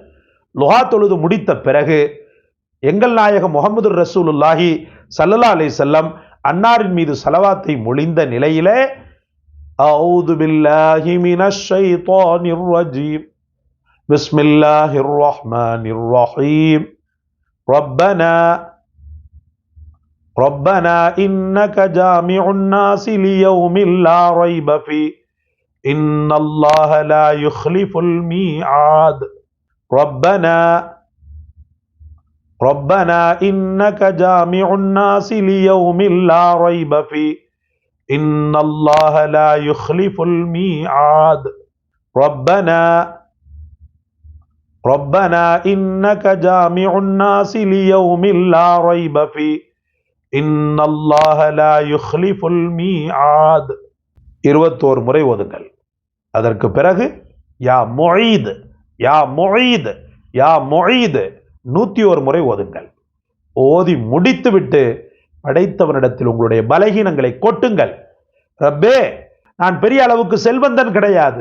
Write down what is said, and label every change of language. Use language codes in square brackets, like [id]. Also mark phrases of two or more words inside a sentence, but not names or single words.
[ta] லுஹா தொழுது முடித்த பிறகு எங்கள் நாயகம் முஹம்மது [ar] رسول الله صلى الله عليه وسلم [ta] அன்னாரின் மீது ஸலவாத்தை மொழிந்த நிலையிலே [ar] أعوذ بالله من الشيطان الرجيم بسم الله الرحمن الرحيم ربنا إنك جامع الناس ليوم لا ريب في إن الله لا يخلف الميعاد ربنا إنك جامع الناس ليوم لا ريب فيه إن الله لا يخلف الميعاد ربنا إنك جامع الناس ليوم لا ريب فيه إن الله لا يخلف الميعاد 21 [ta] முறை ஓதுங்கள். அதற்கு பிறகு [ar] يا معيد يا معيد يا معيد [ta] 101 முறை ஓதுங்கள். ஓதி முடித்துவிட்டு படைத்தவனிடத்தில் உங்களுடைய பலகீனங்களை கொட்டுங்கள். ரப்பே, நான் பெரிய அளவுக்கு செல்வந்தன் கிடையாது.